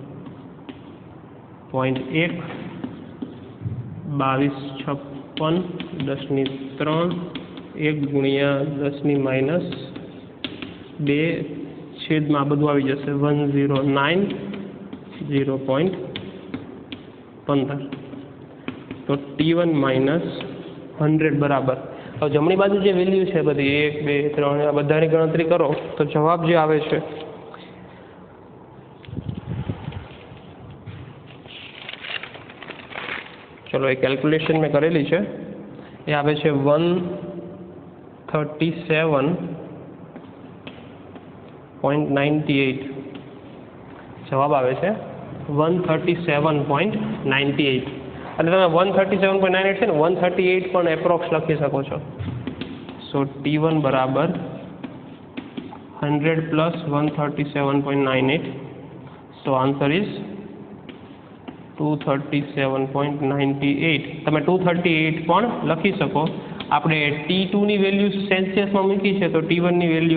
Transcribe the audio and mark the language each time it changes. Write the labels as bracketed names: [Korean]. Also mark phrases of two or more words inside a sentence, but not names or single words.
[Gujarati] 0.1 2256 10⁻3 1 × 10⁻2 છેદમાં બધું આવી જશે 109 0.15 તો T1 - 100 બરાબર હવે જમણી બાજુ જે વેલ્યુ હૈ બધી 1 2 3 આ બધાની ગણતરી કરો તો જવાબ જે આવે છે ચલો યે કેલ્ક્યુલેશન મેં કરેલી હૈ યે આવે છે 137.98 જવાબ આવે છે 137.98 અને તમે 137.98 છે ને 138 પણ એપ્રોક્સ લખી શકો છો સો T1 બરાબર 100 પ્લસ 137.98 [English] so answer is [Gujarati] 237.98 તમે 238 પણ લખી શકો આપણે T2 ની વેલ્યુ સેલ્સિયસમાં મૂકી છે તો T1 ની વેલ્યુ